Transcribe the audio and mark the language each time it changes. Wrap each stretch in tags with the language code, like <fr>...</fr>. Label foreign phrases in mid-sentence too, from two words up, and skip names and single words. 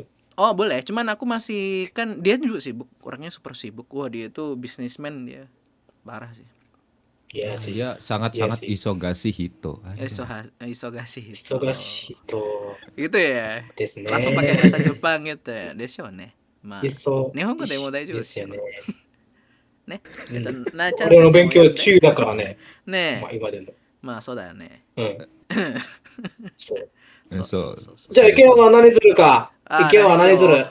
<id>Oh boleh, cuman aku masih kan dia juga sibuk, orangnya super sibuk. Wah dia itu bisnismen dia parah sih. Iya sih. Dia sangat</id> <ja>忙しい人. 忙しい人.</ja> <id>Gitu ya. Langsung pakai bahasa Jepang gitu ya.</id> <ja>でしょね. 日本語でも大丈夫ですよね。なちゃん俺の勉強中だからね。ねまあ今でも。まあそうだよね。そう。そう。じゃあ池山は何するか。池山は何する。</ja>